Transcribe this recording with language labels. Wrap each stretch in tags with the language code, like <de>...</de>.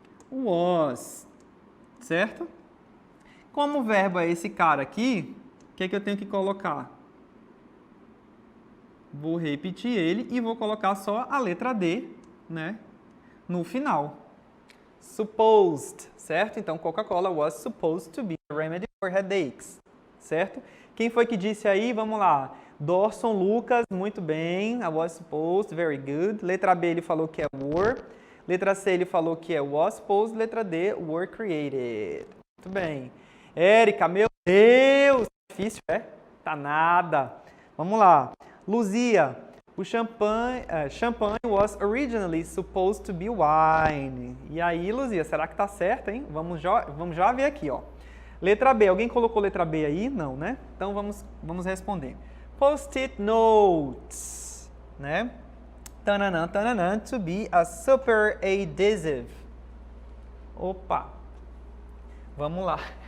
<pt>O was, certo? Como o verbo é esse cara aqui, o que é que eu tenho que colocar? Vou repetir ele e vou colocar só a letra D, né, no final. Supposed, certo? Então,</pt> <en>Coca-Cola was supposed to be a remedy for headaches,</en> <pt>certo? Quem foi que disse aí? Vamos lá.</pt> <en>Dorson Lucas,</en> <pt>muito bem.</pt> <en>I was supposed, very good.</en> <pt>Letra B ele falou que é were. Letra C ele falou que é</pt> <en>was supposed.</en> <pt>Letra D,</pt> <en>were created.</en> <pt>Muito bem. Érica, meu Deus! Difícil, é? Tá nada. Vamos lá.</pt> <en>Luzia, o champagne was originally supposed to be wine.</en> <pt>E aí, Luzia, será que tá certo, hein? Vamos já ver aqui, ó. Letra B, alguém colocou letra B aí? Não, né? Então vamos responder. Post-it notes, né?</pt> <en>Tananã, tananã, to be a super adhesive.</en> <pt>Opa! Vamos lá.</pt>